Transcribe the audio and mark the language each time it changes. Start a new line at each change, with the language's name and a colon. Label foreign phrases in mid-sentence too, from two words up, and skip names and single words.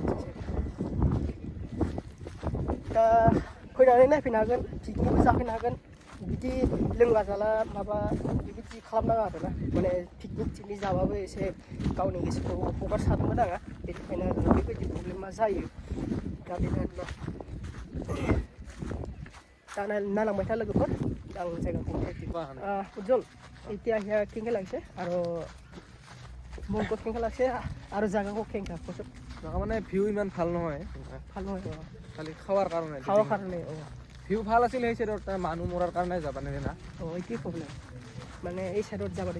Bodo: दा फैनानै नायफैनो हागोन पिकनिकबो जाफैनो हागोन बिदि लोंला जाला माबा बेबायदि खालामनाङा आरोना माने पिकनिक जाबाबो एसे गावनि गोसोखौ हगारसारनो नाङा बेनिखायनो बेबायदि प्रब्लेमा जायो दा बेनो आरोना दा नायलांबाय था लोगोफोर आं जायगाखौ उज्जवल
Assamese: এতিয়া কেনেকৈ লাগিছে আৰু মনটো কেনেকৈ লাগিছে আৰু জাগাও কেনেকৈ কচোন জাগা মানে ভিউ ইমান ভাল নহয় খালি খাৱাৰ কাৰণে ভিউ ভাল আছিল সেই চাইডত মানুহ মৰাৰ কাৰণে যাবা নেদিনা এইটোৱে প্ৰব্লেম মানে এই চাইডত যাব দিছে